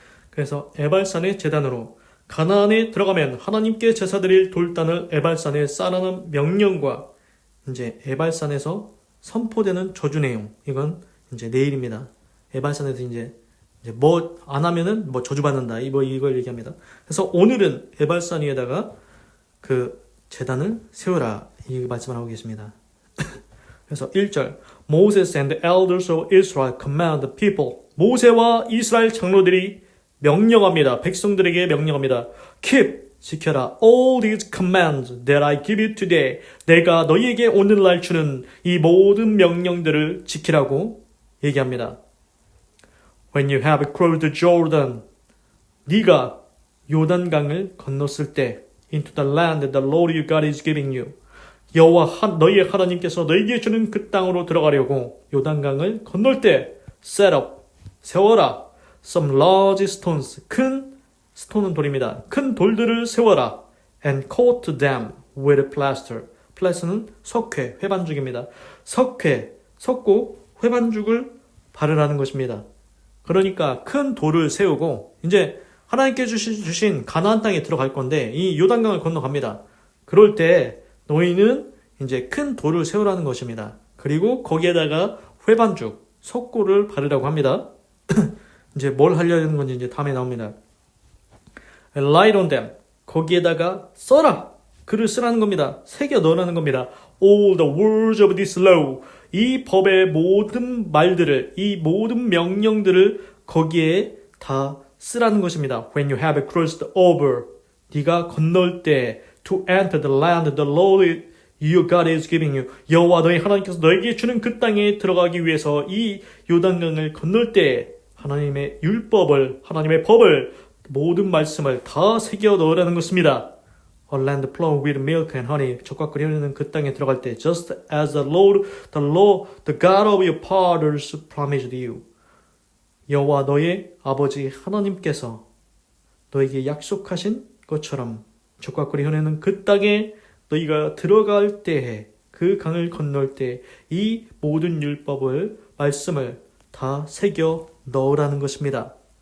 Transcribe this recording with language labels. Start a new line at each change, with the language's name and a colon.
Korean: 그래서 에발산의 제단으로 가나안에 들어가면 하나님께 제사드릴 돌단을 에발산에 쌓으라는 명령과 이제 에발산에서 선포되는 저주 내용, 이건 이제 내일입니다. 에발산에서 이제 뭐 안 하면은 뭐 저주받는다. 이걸 얘기합니다. 그래서 오늘은 에발산 위에다가 그 제단을 세우라. 이 말씀을 하고 계십니다. 그래서 1절
English: Moses and the elders of Israel command the people.
Korean: 모세와 이스라엘 장로들이 명령합니다. 백성들에게 명령합니다.
English: Keep,
Korean: 지켜라.
English: All these commands that I give you today.
Korean: 내가 너희에게 오늘날 주는 이 모든 명령들을 지키라고 얘기합니다.
English: When you have crossed the Jordan,
Korean: 네가 요단강을 건넜을 때,
English: into the land that the Lord your God is giving you.
Korean: 여호와 너희의 하나님께서 너희에게 주는 그 땅으로 들어가려고 요단강을 건널 때,
English: set up,
Korean: 세워라.
English: Some large stones,
Korean: 큰 스톤은 돌입니다. 큰 돌들을 세워라.
English: And coat them with plaster.
Korean: plaster는 석회, 회반죽입니다. 석고 회반죽을 바르라는 것입니다. 그러니까 큰 돌을 세우고 이제 하나님께 주신 가나안 땅에 들어갈 건데 이 요단강을 건너갑니다. 그럴 때 너희는 이제 큰 돌을 세우라는 것입니다. 그리고 거기에다가 회반죽, 석고를 바르라고 합니다. 이제 뭘 하려는 건지 이제 다음에 나옵니다.
English: Write on them.
Korean: 거기에다가 써라. 글을 쓰라는 겁니다. 새겨 넣으라는 겁니다.
English: All the words of this law.
Korean: 이 법의 모든 말들을, 이 모든 명령들을 거기에 다 쓰라는 것입니다.
English: When you have crossed over.
Korean: 네가 건널 때
English: to enter the land the Lord your God is giving you.
Korean: 여호와 너희 하나님께서 너에게 주는 그 땅에 들어가기 위해서 이 요단강을 건널 때 하나님의 율법을, 하나님의 법을, 모든 말씀을 다 새겨 넣으라는 것입니다.
English: a land flowing with milk and honey.
Korean: 젖과 꿀이 흐르는 그 땅에 들어갈 때
English: just as the God of your fathers promised you.
Korean: 여호와 너의 아버지 하나님께서 너에게 약속하신 것처럼 젖과 꿀이 흐르는 그 땅에 너희가 들어갈 때에 그 강을 건널 때 이 모든 율법을 말씀을 다 새겨 넣으라는 것입니다.